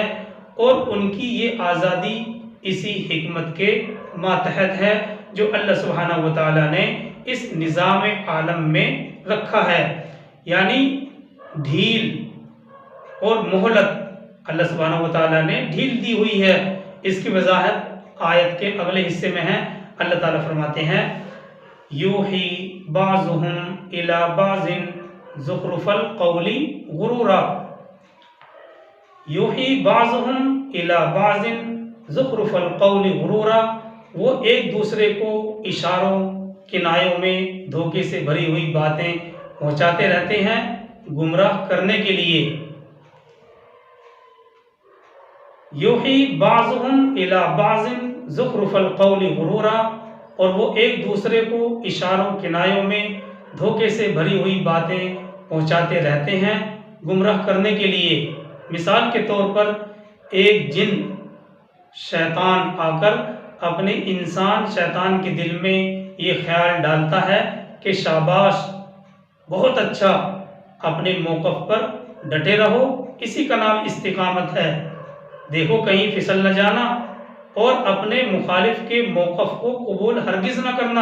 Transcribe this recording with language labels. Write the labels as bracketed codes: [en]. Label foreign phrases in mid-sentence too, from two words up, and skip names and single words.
[hi] और उनकी ये आज़ादी इसी हिकमत के मातहत है जो अल्लाह [ar] سبحانه وتعالى [hi] ने इस निज़ाम आलम में रखा है। यानी ढील और मोहलत अल्लाह [ar] سبحانه وتعالى [hi] ने ढील दी हुई है। इसकी वजाहत आयत के अगले हिस्से में है। अल्लाह ताला फरमाते हैं, [ar] يوحي بعضهم إلى بعض زخرف القول غرورا. يوحي بعضهم إلى بعض زخرف القول غرورا. [hi] वो एक दूसरे को इशारों, किनायों में धोखे से भरी हुई बातें पहुंचाते रहते हैं गुमराह करने के लिए। [ar] يوحي بعضهم إلى بعض زخرف القول غرورا, [hi] और वो एक दूसरे को इशारों, किनायों में धोखे से भरी हुई बातें पहुंचाते रहते हैं गुमराह करने के लिए। मिसाल के तौर पर एक जिन शैतान आकर अपने इंसान शैतान के दिल में ये ख्याल डालता है कि शाबाश, बहुत अच्छा, अपने मौक़िफ़ पर डटे रहो, इसी का नाम इस्तिकामत है, देखो कहीं फिसल न जाना, और अपने मुखालिफ के मौक़िफ़ को कबूल हरगिज़ न करना।